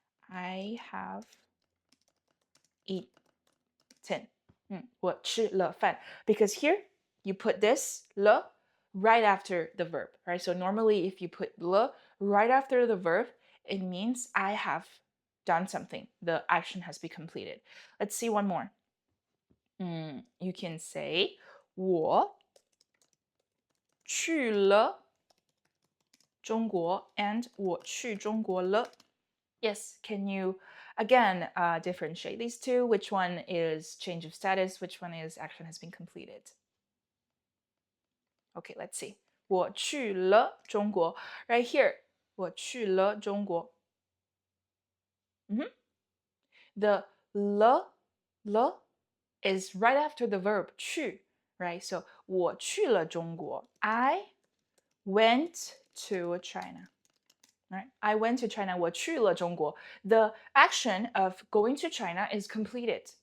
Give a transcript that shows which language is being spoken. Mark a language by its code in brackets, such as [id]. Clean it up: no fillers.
[en] I have eaten. [zh] 我吃了饭. [en] Because here you put this 了 right after the verb, right? So normally if you put 了 right after the verb, it means I have done something. The action has been completed. Let's see one more. You can say [zh] 我去了中国 and 我去中国了. [en] Yes, can you again differentiate these two? Which one is change of status? Which one is action has been completed? Okay, let's see. [zh] 我去了中国. [en] Right here, [zh] 我去了中国. [en] The 了 is right after the verb 去, right? So [zh] 我去了中国. [en] I went to China. Right? I went to China. [zh] 我去了中国. [en] The action of going to China is completed.